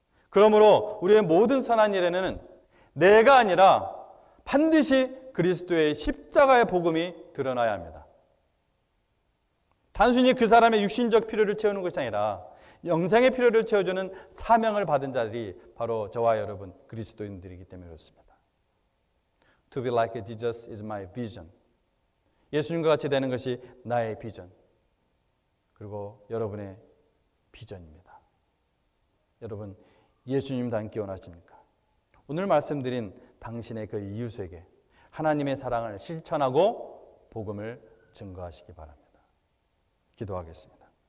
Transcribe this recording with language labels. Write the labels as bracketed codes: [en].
[ko] 그러므로 우리의 모든 선한 일에는 내가 아니라 반드시 그리스도의 십자가의 복음이 드러나야 합니다. 단순히 그 사람의 육신적 필요를 채우는 것이 아니라 영생의 필요를 채워주는 사명을 받은 자들이 바로 저와 여러분 그리스도인들이기 때문에 그렇습니다. [en] To be like Jesus is my vision. [ko] 예수님과 같이 되는 것이 나의 비전. 그리고 여러분의 비전입니다. 여러분 예수님 닮기 원하십니까? 오늘 말씀드린 당신의 그 이웃에게 하나님의 사랑을 실천하고 복음을 증거하시기 바랍니다. 기도하겠습니다.